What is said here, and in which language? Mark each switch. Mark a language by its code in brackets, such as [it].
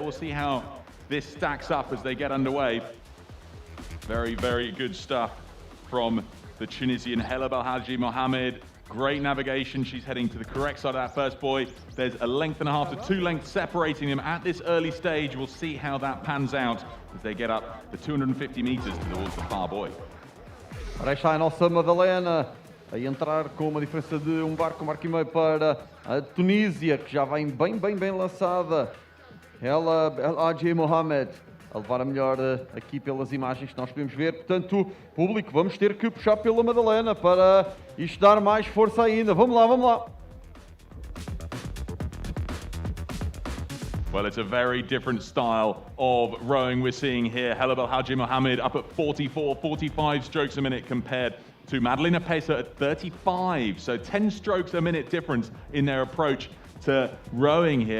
[en] We'll see how this stacks up as they get underway. Very, very good stuff from the Tunisian Hella Belhaj Mohamed. Great navigation. She's heading to the correct side of that first buoy. There's a length and a half to 2 lengths separating them at this early stage. We'll see how that pans out as they get up the 250 meters towards the far buoy. [pt] Ora está a nossa Madalena a entrar com uma diferença de barco, um barco e meio para a Tunísia, que já vem bem lançada. Hella Belhaj Mohamed a levar a melhor aqui pelas imagens que nós podemos ver. Portanto, público, vamos ter que puxar pela Madalena para isto dar mais força ainda. Vamos lá. [en] Well, it's a very different style of rowing we're seeing here. Hella Belhaj Mohamed up at 44, 45 strokes a minute compared to Madalena Peça at 35. So 10 strokes a minute difference in their approach to rowing here.